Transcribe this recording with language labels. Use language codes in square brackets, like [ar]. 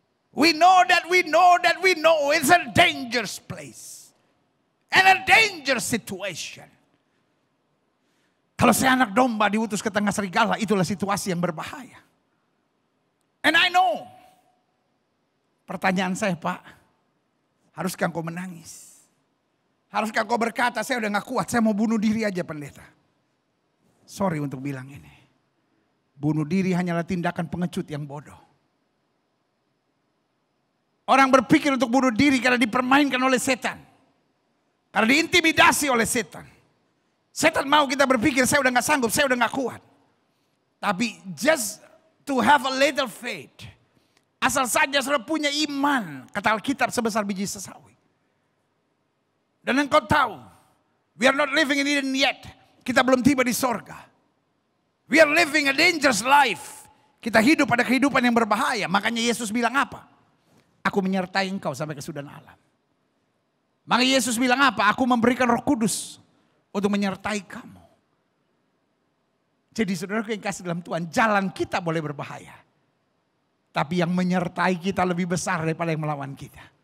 [en] We know it's a dangerous place. And a dangerous situation. [id] Kalau saya anak domba diutus ke tengah serigala, itulah situasi yang berbahaya. [en] And I know. [id] Pertanyaan saya, Pak, haruskah engkau menangis? Haruskah engkau berkata, saya udah gak kuat, saya mau bunuh diri aja pendeta. Sorry untuk bilang ini. Bunuh diri hanyalah tindakan pengecut yang bodoh. Orang berpikir untuk bunuh diri karena dipermainkan oleh setan. Karena diintimidasi oleh setan. Setan mau kita berpikir saya udah gak sanggup, saya udah gak kuat. Tapi [en] just to have a little faith. [id] Asal saja saudara punya iman, kata Alkitab, sebesar biji sesawi. Dan engkau tahu, [en] we are not living in Eden yet. [id] Kita belum tiba di sorga. [en] We are living a dangerous life. [id] Kita hidup pada kehidupan yang berbahaya. Makanya Yesus bilang apa? Aku menyertai engkau sampai kesudahan alam. Maka Yesus bilang apa? Aku memberikan Roh Kudus untuk menyertai kamu. Jadi saudara yang kasih dalam Tuhan, jalan kita boleh berbahaya. Tapi yang menyertai kita lebih besar daripada yang melawan kita.